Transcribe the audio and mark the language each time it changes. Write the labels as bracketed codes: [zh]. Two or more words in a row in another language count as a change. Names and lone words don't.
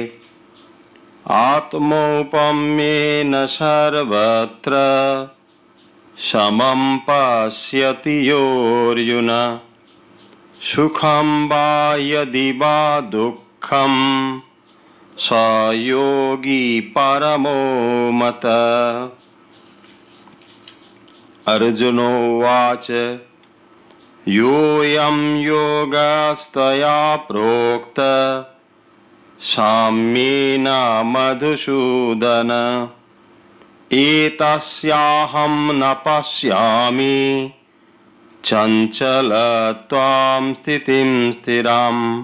[sa] আত্মৌপম্যেন সর্বত্র সমং পশ্যতি অর্জুন। সুখং বা যদি বা দুঃখং স যোগী পরমো মতঃ। অর্জুন উবাচ যোऽয়ং যোগস্ত্বয়া প্ৰোক্তঃ সাম্যেন মধুসূদন এতস্যাহং ন পশ্যামি চঞ্চলত্বং স্থিতিং স্থিরাম।